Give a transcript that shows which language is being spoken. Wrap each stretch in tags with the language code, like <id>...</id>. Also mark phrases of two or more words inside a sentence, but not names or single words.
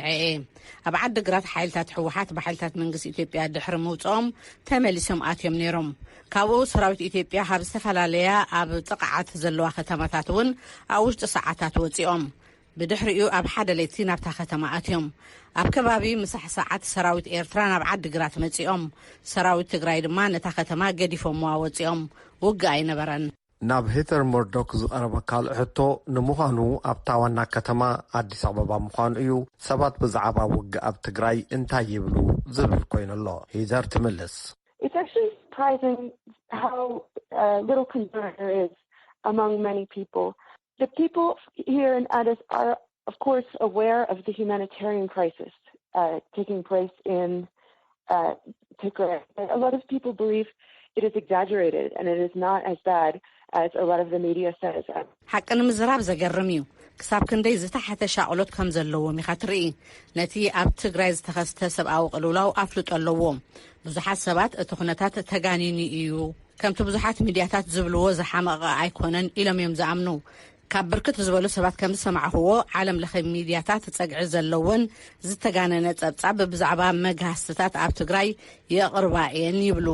<ti>እየ። ኣብ ዓዲግራት ሓይልታት ሕወሓት ብሓይልታት መንግስቲ ኢትዮጵያ ድሕሪ ምውፅኦም ተመሊሶም ኣትዮም ነይሮም። ካብኡ ሰራዊት ኢትዮጵያ ኣብ ዝተፈላለያ ኣብ ጥቕዓት ዘለዋ ከተማታት እውን ኣብ ውሽጢ ሰዓታት ወፂኦም ብድሕሪኡ ኣብ ሓደ ለይቲ ናብታ ከተማ ኣትዮም። ኣብ ከባቢ ምሳሕ ሰዓት ሰራዊት ኤርትራ ናብ ዓዲግራት መፂኦም፣ ሰራዊት ትግራይ ድማ ነታ ከተማ ገዲፎም ወፂኦም። ውግእ ኣይነበረን። ናብ ሄዘር ሞርዶክ ዝቐረበ ካልእ ሕቶ ንምዃኑ ኣብታ ዋና ከተማ ኣዲስ ኣበባ ምዃኑ እዩ። ሰባት ብዛዕባ ውግእ ኣብ ትግራይ እንታይ ይብሉ ዝብል ኮይኑ ኣሎ። ሄዘር ትምልስ።</ti> <en>It's actually surprising how little concern there is among many people. The people here in Addis are, of course, aware of the humanitarian crisis taking place in Tigray. A lot of people believe it is exaggerated and it is not as bad as a lot of the media says. حقن مزراب</en> <ti>زገርም እዩ። ክሳብ ክንደይ ዝተሓተ ሻቅሎት ከም ዘለዎም ኢኻ ትርኢ። ነቲ ኣብ ትግራይ ዝተኸስተ ሰብኣዊ ቅልውላው ኣፍልጦ ኣለዎም። ብዙሓት ሰባት እቲ ኩነታት ተጋኒኒ እዩ ከምቲ ብዙሓት ሚድያታት ዝብልዎ ዝሓመቐ ኣይኮነን ኢሎም እዮም ዝኣምኑ። ካብ ብርክት ዝበሉ ሰባት ከም ዝሰማዕኽዎ ዓለም ለኸ ሚድያታት ፀግዒ ዘለውን ዝተጋነነ ጸብጻብ ብዛዕባ መጋህስትታት ኣብ ትግራይ የቕርባ እየን ይብሉ።</ti>